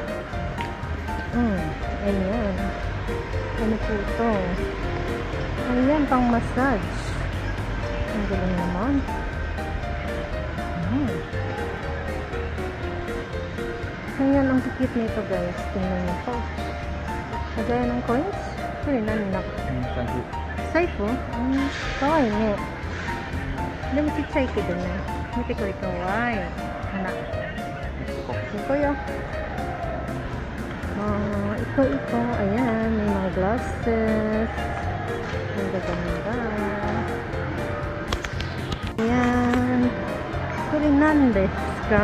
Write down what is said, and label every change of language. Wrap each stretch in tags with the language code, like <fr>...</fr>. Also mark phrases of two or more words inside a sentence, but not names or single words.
<tl>Ayan. Ano po ito? Ayan, pang massage. Ang galing naman. Ayan, ang cute nito, guys. Tingnan nyo po. Kagaya ng coins. Sorry, naninak.</tl> <ja>財布？かわいいね. でも小さいけどね。見てこれ、かわいい。花.</ja> <tl>Ito yo. Ito. Ayan, may mga glasses. Ang gaganda.</tl> <ja>Ayan. これ、なんですか?</ja>